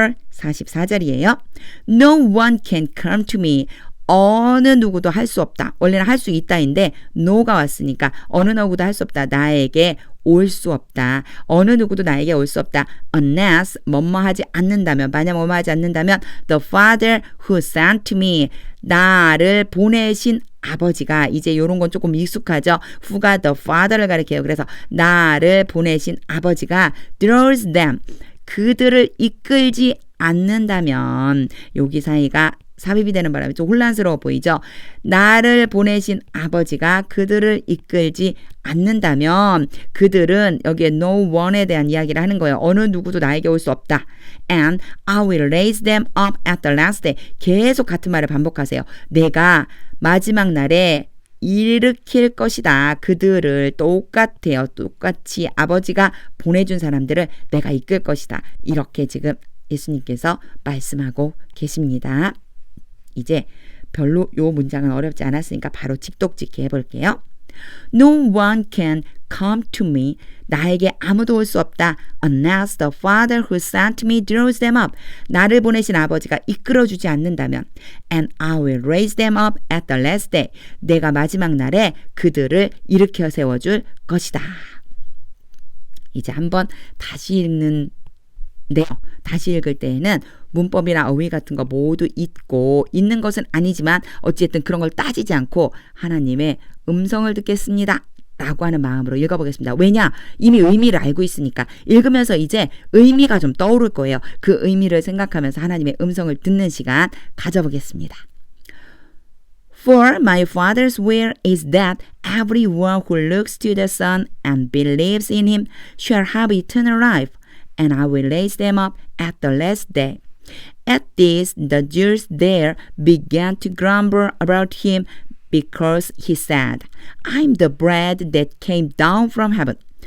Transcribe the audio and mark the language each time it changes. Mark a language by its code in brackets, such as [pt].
[ko] 44절이에요. [en] No one can come to me. [ko] 어느 누구도 할 수 없다. 원래는 할 수 있다인데 no가 왔으니까 어느 누구도 할 수 없다. 나에게 올 수 없다. 어느 누구도 나에게 올 수 없다. unless 뭐뭐 하지 않는다면 만약 뭐뭐 하지 않는다면 [en] the father who sent me [ko] 나를 보내신 아버지가 이제 이런 건 조금 익숙하죠. who가 the father를 가리켜요. 그래서 나를 보내신 아버지가 [en] draws them [ko] 그들을 이끌지 않는다면 여기 사이가 삽입이 되는 바람에 좀 혼란스러워 보이죠. 나를 보내신 아버지가 그들을 이끌지 않는다면 그들은 여기에 no one에 대한 이야기를 하는 거예요. 어느 누구도 나에게 올 수 없다. [en] And I will raise them up at the last day. [ko] 계속 같은 말을 반복하세요. 내가 마지막 날에 일으킬 것이다. 그들을 똑같아요. 똑같이 아버지가 보내준 사람들을 내가 이끌 것이다. 이렇게 지금 예수님께서 말씀하고 계십니다. 이제 별로 요 문장은 어렵지 않았으니까 바로 직독직해 해볼게요. [en] No one can come to me. [ko] 나에게 아무도 올 수 없다. [en] Unless the Father who sent me draws them up. [ko] 나를 보내신 아버지가 이끌어주지 않는다면. [en] And I will raise them up at the last day. [ko] 내가 마지막 날에 그들을 일으켜 세워줄 것이다. 이제 한번 다시 읽는 다시 읽을 때에는 문법이나 어휘 같은 거 모두 있고 있는 것은 아니지만 어쨌든 그런 걸 따지지 않고 하나님의 음성을 듣겠습니다. 라고 하는 마음으로 읽어보겠습니다. 왜냐? 이미 의미를 알고 있으니까 읽으면서 이제 의미가 좀 떠오를 거예요. 그 의미를 생각하면서 하나님의 음성을 듣는 시간 가져보겠습니다. [en] For my Father's will is that everyone who looks to the Son and believes in him shall have eternal life. And I will raise them up at the last day. At this, the Jews there began to grumble about him because he said, I'm the bread that came down from heaven.